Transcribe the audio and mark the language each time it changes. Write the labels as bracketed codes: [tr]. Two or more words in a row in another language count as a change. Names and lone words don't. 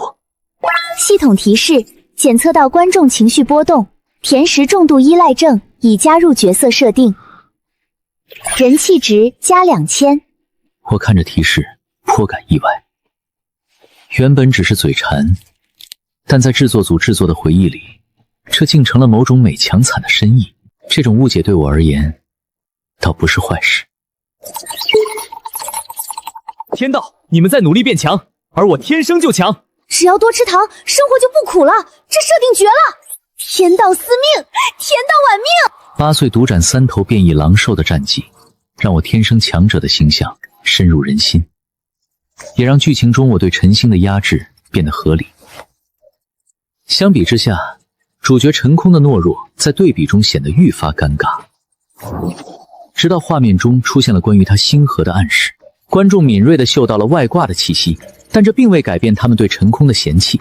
[zh] 系統提示：檢測到觀眾情緒波動，甜食重度依賴症，已加入角色設定。人氣值加2000。我看着提示，頗感意外。原本只是嘴饞，但在制作組制作的回憶裡，這竟成了某種美強慘的深意。這種誤解對我而言，倒不是壞事。天道，你们在努力变强，而我天生就强。只要多吃糖，生活就不苦了。这设定绝了！天道司命，天道晚命。 8岁独斩3 頭变異狼獸的戰績，讓我天生強者的形象深入人心，也讓劇情中我對陳星的壓制變得合理。相比之下，主角陳空的懦弱在對比中顯得愈發尷尬。直到畫面中出現了關於他星河的暗示，觀眾敏銳地嗅到了外掛的氣息，但這並未改變他們對陳空的嫌棄。